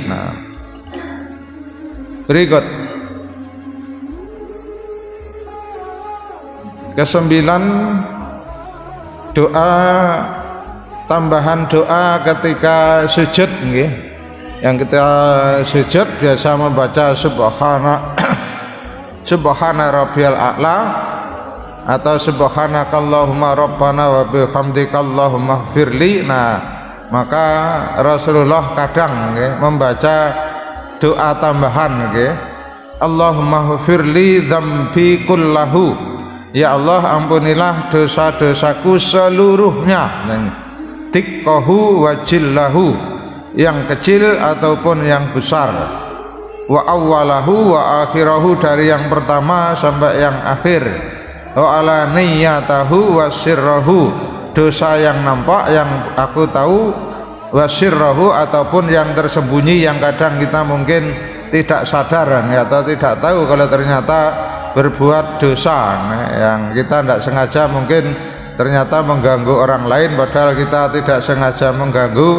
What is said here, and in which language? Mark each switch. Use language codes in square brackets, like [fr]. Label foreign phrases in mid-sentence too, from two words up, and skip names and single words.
[id] Nah, berikut kesembilan, doa tambahan doa ketika sujud nggih. Yang kita sujud biasa membaca [ar] سبحان ربي الأعلى [id] atau [ar] سبحانك اللهم ربنا وبحمدك اللهم اغفر لي. [id] Nah, maka Rasulullah kadang nggih membaca doa tambahan nggih, [ar] اللهم اغفر لي ذنبي كله, [id] ya Allah ampunilah dosa-dosaku seluruhnya, tikkahu [ar] وجله, [id] yang kecil ataupun yang besar, [ar] وأوله وآخره, [id] dari yang pertama sampai yang akhir, [ar] وعلى نيته وسره, [id] dosa yang nampak yang aku tahu, [ar] وسره, [id] ataupun yang tersembunyi yang kadang kita mungkin tidak sadar atau tidak tahu kalau ternyata berbuat dosa yang kita tidak sengaja mungkin ternyata mengganggu orang lain padahal kita tidak sengaja mengganggu.